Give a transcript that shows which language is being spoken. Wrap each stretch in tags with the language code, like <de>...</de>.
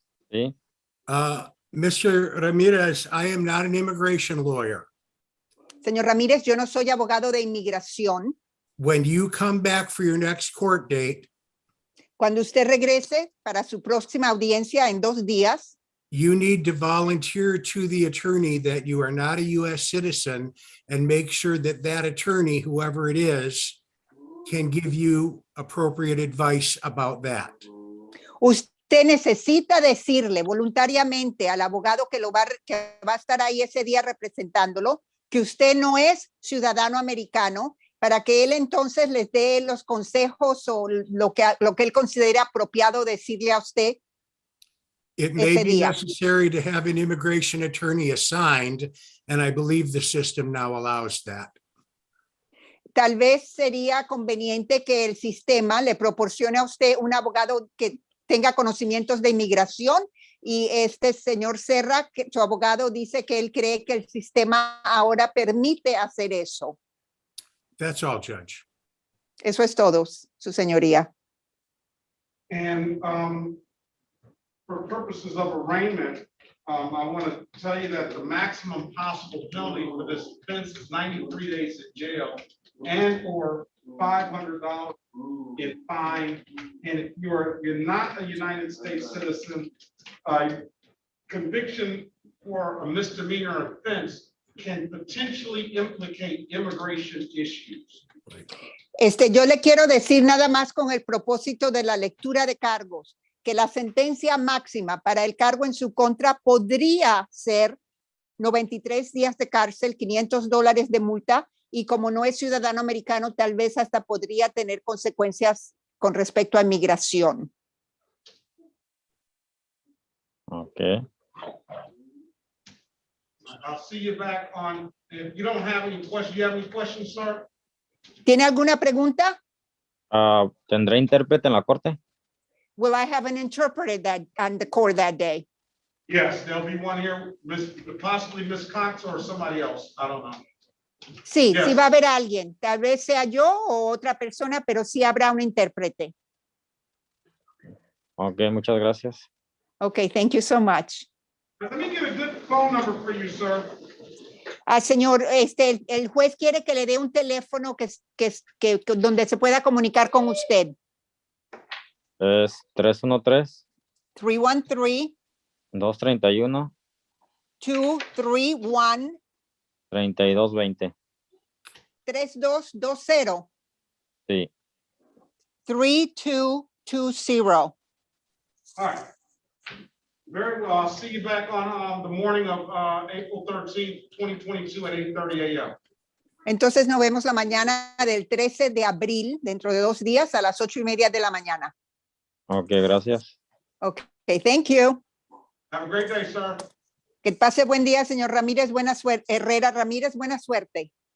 <es>Sí.</es> <en>Mr. Ramirez, I am not an immigration lawyer.</en> <es>Señor Ramírez, yo no soy abogado de inmigración.</es> <en>When you come back for your next court date,</en> <es>Cuando usted regrese para su próxima audiencia en 2 días,</es> <en>you need to volunteer to the attorney that you are not a U.S. citizen and make sure that that attorney, whoever it is, can give you appropriate advice about that.</en> <es>usted necesita decirle voluntariamente al abogado que va a estar ahí ese día representándolo, que usted no es ciudadano americano, para que él entonces les dé los consejos o lo que él considera apropiado decirle a usted.</es> <en>It may</en> <es>ese</es> <en>be</en> <es>día.</es> <en>necessary to have an immigration attorney assigned, and I believe the system now allows that.</en> <es>Tal vez sería conveniente que el sistema le proporcione a usted un abogado que tenga conocimientos de inmigración y este señor Serra, que su abogado dice que él cree que el sistema ahora permite hacer eso.</es> <en>That's all, Judge.</en> <es>Eso es todo, su señoría.</es> <en>And for purposes of arraignment, I want to tell you that the maximum possible penalty for this offense is 93 days in jail and or $500 in fine. And if you're not a United States citizen, conviction for a misdemeanor offense can potentially implicate immigration issues.</en> <es>Yo le quiero decir nada más con el propósito de la lectura de cargos, que la sentencia máxima para el cargo en su contra podría ser 93 días de cárcel, $500 de multa, y como no es ciudadano americano, tal vez hasta podría tener consecuencias con respecto a inmigración.</es> <en>Okay. I'll see you back on, if you don't have any questions, you have any questions, sir?</en> <es>¿Tiene alguna pregunta? ¿Tendré intérprete en la corte?</es> <en>Will I have an interpreter that on the court that day? Yes, there'll be one here, possibly Miss Cox or somebody else, I don't know.</en> <es>Sí,</es> <en>Yes.</en> <es>sí va a haber alguien, tal vez sea yo o otra persona, pero sí habrá un intérprete. Ok, muchas gracias.</es> <en>Okay, thank you so much. Let me get a good phone number for you, sir.</en> <es>Señor, el juez quiere que le dé un teléfono donde se pueda comunicar con usted. Es 313 313 231 231 3220. 3220 Sí. 3220.</es> <en>All right. Very well. I'll see you back on the morning of April 13th, 2022 at 8:30 a.m.</en> <es>Entonces nos vemos la mañana del 13 de abril, dentro de 2 días, a las 8:30 de la mañana. Ok, gracias.</es> <en>Okay, thank you. Have a great day, sir.</en> <es>Que pase buen día, señor Ramírez. Buena suerte. Herrera Ramírez, buena suerte.</es>